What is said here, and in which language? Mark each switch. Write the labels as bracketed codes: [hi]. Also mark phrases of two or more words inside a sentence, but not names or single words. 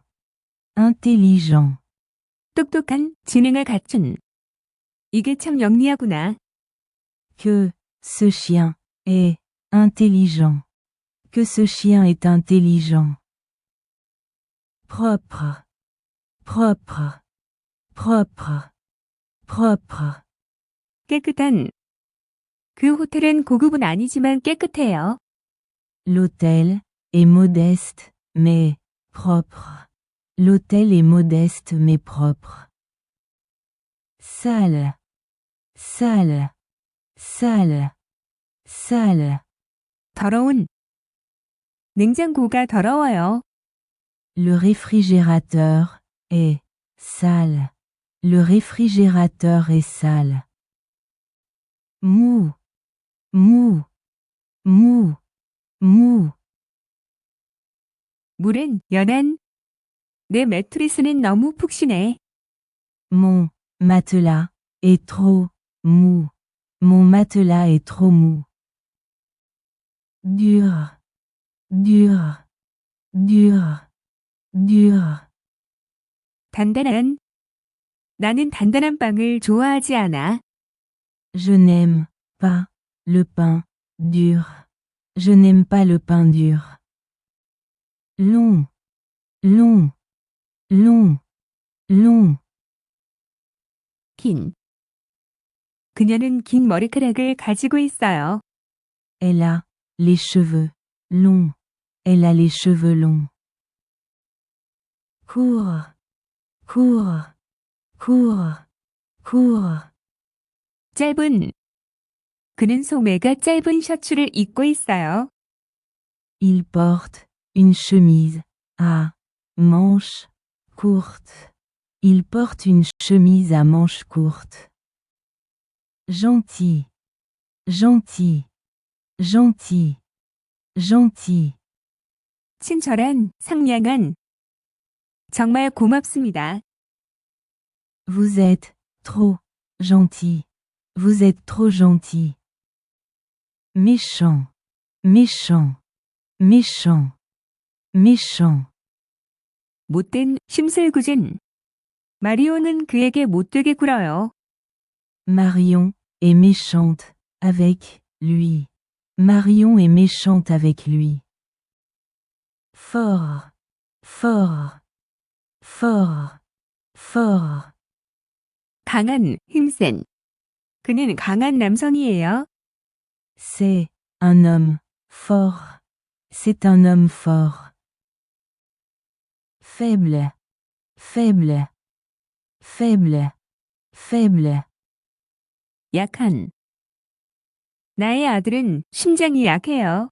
[fr] Intelligent. [ko] 똑똑한, 지능을 갖춘. 이게 참 영리하구나. [fr] Que ce chien est intelligent. Que ce chien est intelligent. Propre. Propre. Propre. Propre. [ko] 깨끗한. 그 호텔은 고급은 아니지만 깨끗해요. [fr] L'hôtel est modeste, mais propre. L'hôtel est modeste mais propre. Sale. Sale. Sale. Sale. [ko] 더러운. 냉장고가 더러워요. [fr] Le réfrigérateur est sale. Le réfrigérateur est sale. Mou. Mou. Mou. Mou. [ko] 물은 연한. 내 매트리스는 너무 푹신해. [fr] Mon matelas est trop mou. Mon matelas est trop mou. Dur. Dur. Dur. Dur. [ko] 단단한. 나는 단단한 빵을 좋아하지 않아. [fr] Je n'aime pas le pain dur. Je n'aime pas le pain dur. Long. Long. Long. Long. [ko] 긴. 그녀는 긴 머리카락을 가지고 있어요. [fr] Elle a les cheveux longs. Elle a les cheveux longs. Court. Court. Court. Court. [ko] 짧은. 그는 소매가 짧은 셔츠를 입고 있어요. [fr] Il porte une chemise à manches courtes. Il porte une chemise à manches courtes. Gentil. Gentil. Gentil. Gentil. [ko] 친절한, 상냥한. 정말 고맙습니다. [fr] Vous êtes trop gentil. Vous êtes trop gentil. Méchant. Méchant. Méchant. Méchant. [ko] 못된, 심술궂은. 마리오는 그에게 못되게 굴어요. [fr] Marion est méchante avec lui. Marion est méchante avec lui. Fort. Fort. Fort. Fort. [ko] 강한, 힘센. 그는 강한 남성이에요. [fr] C'est un homme fort. C'est un homme fort. Faible. Faible. Faible. Faible. [ko] 약한. 나의 아들은 심장이 약해요.